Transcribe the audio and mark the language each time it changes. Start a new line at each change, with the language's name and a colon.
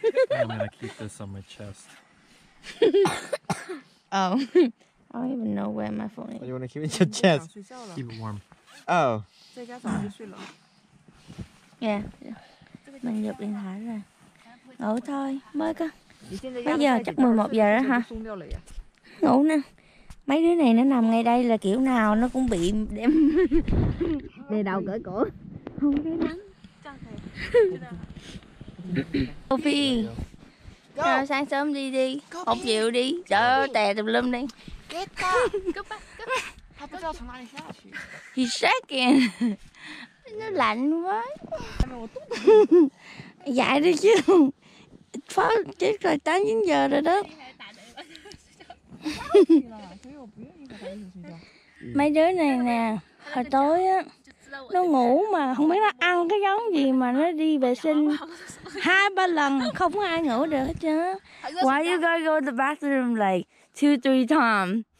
English: I'm gonna keep this on my chest. Oh, I don't even know where my phone is. You wanna keep it in your chest? Keep it warm. Oh. Yeah.
Vietnamese: Mình giật điện thoại rồi. Ngủ thôi, mới có. Bây giờ chắc 11 giờ đó hả? Ngủ nè. Mấy đứa này nó nằm ngay đây là kiểu nào nó cũng bị đem đè đầu cởi cổ. Không thấy nắng. Sophie. Rồi sáng sớm đi. 1 triệu đi. Trời ơi, tè tùm lum đi.
English: He's shaking.
Vietnamese: Nó lạnh quá. Dạy đi chứ. Phá chết rồi 8-9 giờ rồi đó. Mấy đứa này nè, hồi tối á nó ngủ mà không biết nó ăn cái giống gì mà nó đi vệ sinh 2-3 lần không có ai ngủ được hết trơn.
English: Why you gotta go to the bathroom like 2-3 times?